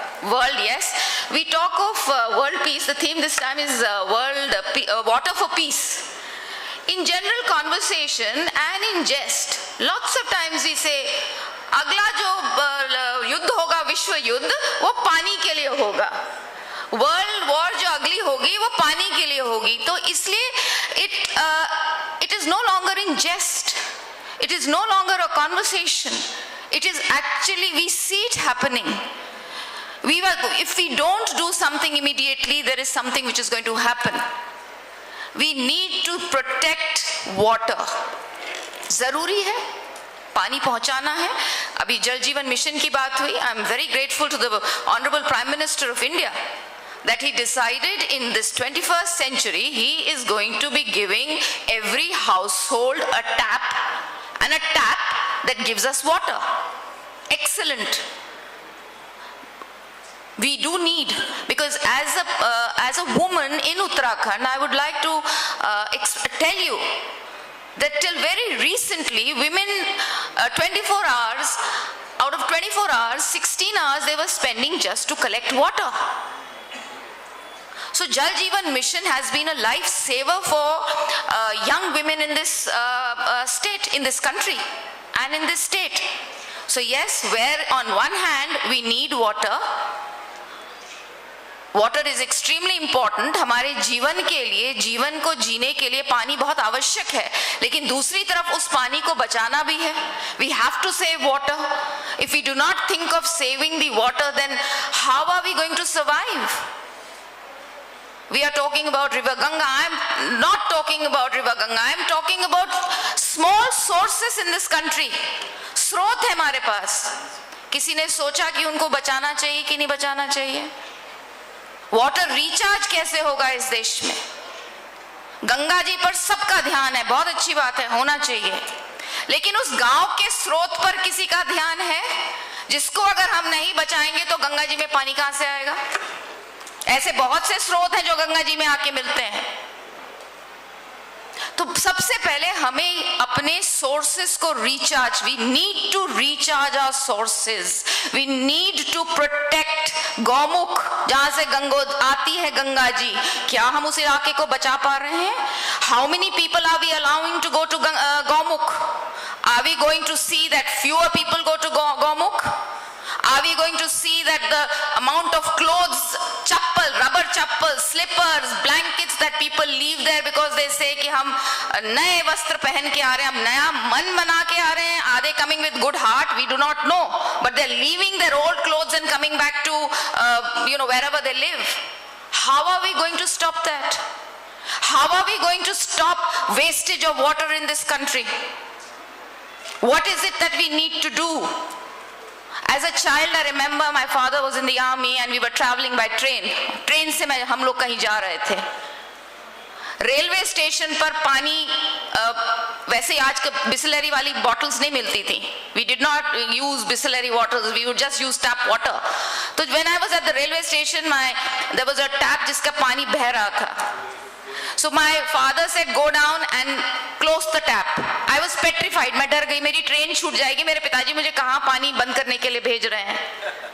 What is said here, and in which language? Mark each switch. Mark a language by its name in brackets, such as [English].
[English] World, yes. We talk of world peace. The theme this time is water for peace. In general conversation and in jest, lots of times we say, [Hindi] अगला जो युद्ध होगा, विश्व युद्ध, वो पानी के लिए होगा। वर्ल्ड वॉर जो अगली होगी वो पानी के लिए होगी। तो इसलिए [English] it is no longer in jest, it is no longer a conversation, it is actually, we see it happening. If we don't do something immediately, there is something which is going to happen. We need to protect water. [Hindi] जरूरी है, पानी पहुंचाना है। अभी जल जीवन mission की बात हुई। [English] I am very grateful to the Honorable Prime Minister of India that he decided in this 21st century he is going to be giving every household a tap, and a tap that gives us water. Excellent. We do need, because as a woman in Uttarakhand, I would like to tell you that till very recently, women 24 hours, out of 24 hours, 16 hours they were spending just to collect water. So Jal Jeevan Mission has been a lifesaver for young women in this state, in this country and in this state. So yes, where on one hand we need water, water is extremely important. [Hindi] हमारे जीवन के लिए, जीवन को जीने के लिए पानी बहुत आवश्यक है, लेकिन दूसरी तरफ उस पानी को बचाना भी है। [English] We have to save water. If we do not think of saving the water, then how are we going to survive? We are talking about river Ganga. I am not talking about river Ganga. I am talking about small sources in this country. [Hindi] स्रोत है हमारे पास। किसी ने सोचा कि उनको बचाना चाहिए कि नहीं बचाना चाहिए? वाटर रिचार्ज कैसे होगा इस देश में? गंगा जी पर सबका ध्यान है, बहुत अच्छी बात है, होना चाहिए, लेकिन उस गांव के स्रोत पर किसी का ध्यान है जिसको अगर हम नहीं बचाएंगे तो गंगा जी में पानी कहां से आएगा? ऐसे बहुत से स्रोत हैं जो गंगा जी में आके मिलते हैं। तो सबसे पहले हमें अपने सोर्सेस को recharge, [English] we need to recharge our sources, we need to protect Gaumukh, [Hindi] जहां से आती है गंगा जी। क्या हम उस इलाके को बचा पा रहे हैं? [English] How many people are we allowing to go to Gaumukh? Are we going to see that fewer people go to Gaumukh? Are we going to see that the amount of clothes, chappal, rubber chappal, slippers, blankets that people leave there because they say [Hindi] कि हम नए वस्त्र पहन के आ रहे हैं, हम नया मन बना के आ रहे हैं? [English] Are they coming with good heart? We do not know, but they're leaving their old clothes and coming back to wherever they live. How are we going to stop that? How are we going to stop wastage of water in this country? What is it that we need to do? As a child, I remember my father was in the army and we were traveling by train. [Hindi] Train से हम लोग कहीं जा रहे थे। Railway station पर पानी वैसे आज बिसलरी वाली बॉटल्स नहीं मिलती थी. [English] We did not use Bisleri waters. We would just use tap water. तो when I was at the railway station, there was a tap [Hindi] जिसका पानी बह रहा था. [English] So my father said, go down and close the tap. I was petrified. [Hindi] मैं डर गई, मेरी ट्रेन छूट जाएगी. मेरे पिताजी मुझे कहाँ पानी बंद करने के लिए भेज रहे हैं?